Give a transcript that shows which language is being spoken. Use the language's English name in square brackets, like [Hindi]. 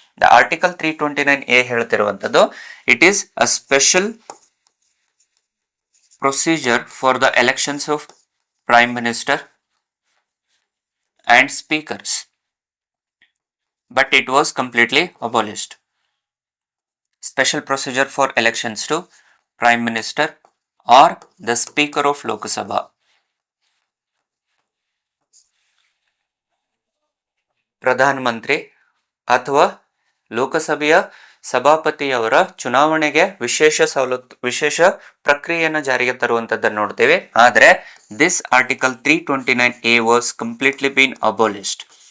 [English] the article 329A [Kannada] ಹೇಳ್ತಿರುವಂತದ್ದು, [English] It is a special procedure for the elections of Prime Minister and speakers, but it was completely abolished. Special procedure for elections to Prime Minister or the Speaker of Lok Sabha. [Kannada] Pradhan Mantri ಅಥವಾ ಲೋಕಸಭೆಯ ಸಭಾಪತಿಯವರ ಚುನಾವಣೆಗೆ ವಿಶೇಷ ಪ್ರಕ್ರಿಯೆಯನ್ನು ಜಾರಿಗೆ ತರುವಂತದ್ದನ್ನು ನೋಡ್ತೇವೆ. ಆದರೆ [English] This article 329A was completely been abolished.